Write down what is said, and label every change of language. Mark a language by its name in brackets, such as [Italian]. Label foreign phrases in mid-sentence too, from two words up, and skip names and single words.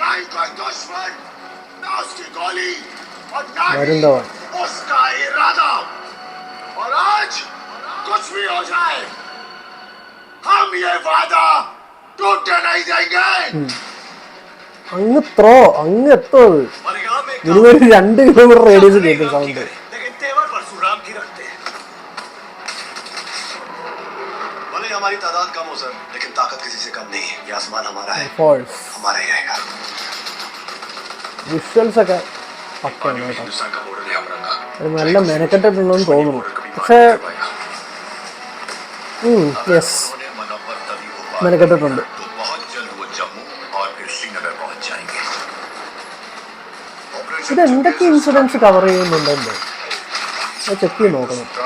[Malayalam] വരുൺ ധവാൻ അങ്ങ് ത്രോ അങ്ങ് എത്തോ. ഇതുവരെ 2 കിലോമീറ്റർ റേഡിയസ് കേൾക്കും സൗണ്ട്. [Hindi] हमारी तादाद कम हो सर, लेकिन ताकत किसी से कम नहीं है. ये आसमान हमारा है, हमारा ही रहेगा. [Malayalam] വിഷ്വൽസ് ഒക്കെ പക്കാണ് കേട്ടോ. നല്ല മെനക്കെട്ടിട്ടുണ്ടെന്ന് തോന്നുന്നു. പക്ഷേ യെസ്, മെനക്കെട്ടിട്ടുണ്ട്. ഇതെന്തൊക്കെ [English] incidents cover [Malayalam] ചെയ്യുന്നുണ്ടല്ലോ, ചെക്ക് ചെയ്ത് നോക്കണം.